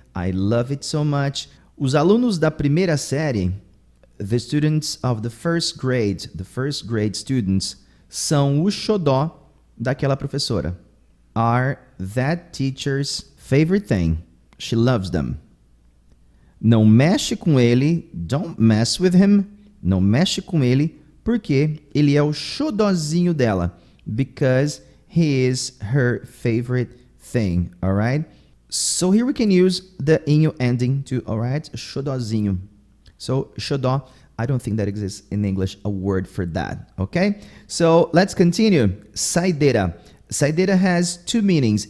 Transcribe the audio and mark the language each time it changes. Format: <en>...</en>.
<en>I love it so much.</en> <pt>Os alunos da primeira série,</pt> <en>the students of the first grade students,</en> <pt>são o xodó daquela professora.</pt> <en>Are that teacher's favorite thing. She loves them.</en> <pt>Não mexe com ele,</pt> <en>don't mess with him.</en> <pt>Não mexe com ele, porque ele é o xodózinho dela.</pt> <en>Because he is her favorite thing, alright? So here we can use the inho ending too, alright? Xodózinho. So xodó, I don't think that exists in English a word for that, okay? So let's continue. Saideira. Saideira has two meanings.</en>